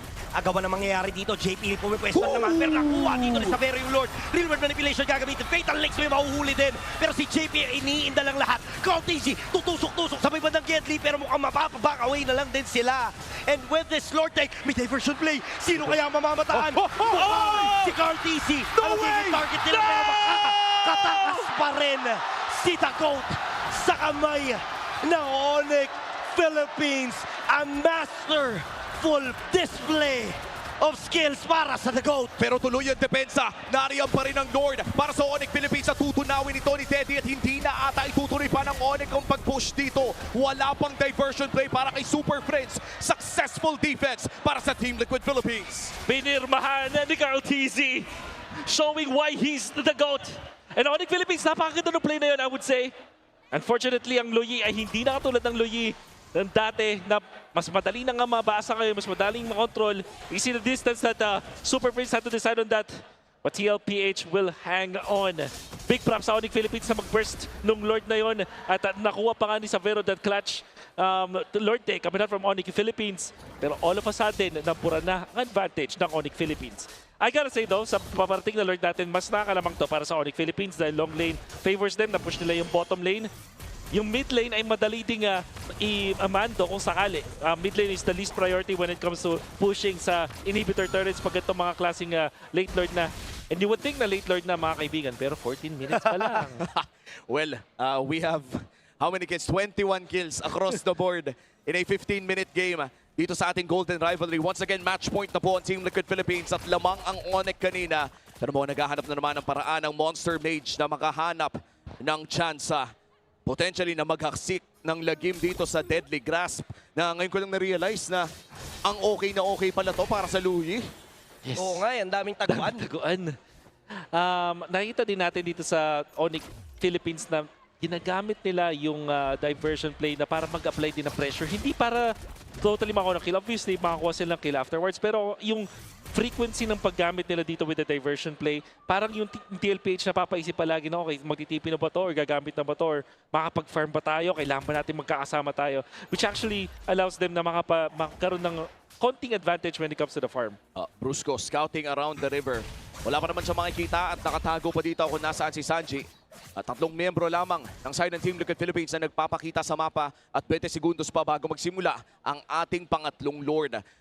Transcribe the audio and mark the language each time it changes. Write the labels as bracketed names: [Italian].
[Filipino] Agawan na mangyayari dito, JP pumipwesto naman pero nakuha dito ni Savero yung Lord. Real world manipulation gagamitin, Fatal Links may mahuhuli din. Pero si JP iniinda lang lahat. Carl TZ tutusok-tusok sa may bandang Gedli pero mukhang mapapaback away na lang din sila. [English] And with this Lord Tank, [Filipino] may diversion play. Sino kaya ang mamamataan? Si Carl TZ ang magiging target nila pero makakatakas pa rin si The GOAT sa kamay ng Onyx Philippines. [English] A masterful display of skills [Filipino] para sa [English] The GOAT. [Filipino] Pero tuloy ang depensa. Nariyan pa rin ang Lord para sa Onyx Philippines sa tutunawin ito ni Teddy at hindi na ata itutuloy pa ng Onyx ang pag-push dito. Wala pang diversion play para kay Super Friends. Successful defense para sa Team Liquid Philippines. Pinirmahan ni [English] Carl TZ showing why he's the GOAT. And Onyx Philippines, napakaganda ng play na yun, I would say. [Filipino] Unfortunately, ang Luyi ay hindi na katulad ng Luyi ng dati na mas madali na nga mabasa ngayon, mas madaling makontrol. [English] You see the distance that Super Prince had to decide on that. But TLPH will hang on. Big props [Filipino] sa Onyx Philippines na mag-burst nung Lord na yon. At nakuha pa nga ni [English] Savero that clutch Lord Day coming out from Onyx Philippines. [Filipino] Pero all of a sudden, napura na ang advantage ng Onyx Philippines. I gotta say though, sa paparating na Lord natin, mas nakalamang to para sa Onyx Philippines dahil [English] long lane favors them, [Filipino] na-push nila yung bottom lane. Yung mid lane ay madali ding i-amando kung sakali. [English] Mid lane is the least priority when it comes to pushing [Filipino] sa inhibitor turrets pag itong mga klaseng late lord na. [English] And you would think [Filipino] na late lord na mga kaibigan, pero 14 minutes pa lang. [English] Well, we have how many kills? 21 kills across the board in a 15-minute game [Filipino] dito sa ating [English] Golden Rivalry. [Filipino] Once again, match point na po ang Team Liquid Philippines at lamang ang Onyx kanina. Pero mo, naghahanap na naman ng paraan ng Monster Mage na makahanap ng tsansa potentially na maghaksik ng lagim dito sa Deadly Grasp na ngayon ko lang na-realize na ang okay pala to para sa Louie. [English] Yes. [Filipino] Oo nga, ang daming taguan. Taguan. Nakita din natin dito sa Onyx Philippines na ginagamit nila yung diversion play na para mag-apply din ng pressure. Hindi para totally makakuha ng kill. Obviously, makakuha sila ng kill afterwards. Pero yung frequency ng paggamit nila dito [English] with the diversion play, [Filipino] parang yung TLPH na papaisip palagi na, okay, magtitipi na ba to or gagamit na ba to or makapag-farm ba tayo, kailangan ba natin magkakasama tayo. [English] Which actually allows them [Filipino] na magkaroon ng konting [English] advantage when it comes to the farm. Brusco scouting around the river. [Filipino] Wala pa naman siya makikita at nakatago pa dito kung nasaan si Sanji. At 3 miyembro lamang ng side ng Team Liquid Philippines na nagpapakita sa mapa at 20 segundos pa bago magsimula ang ating pangatlong Lord.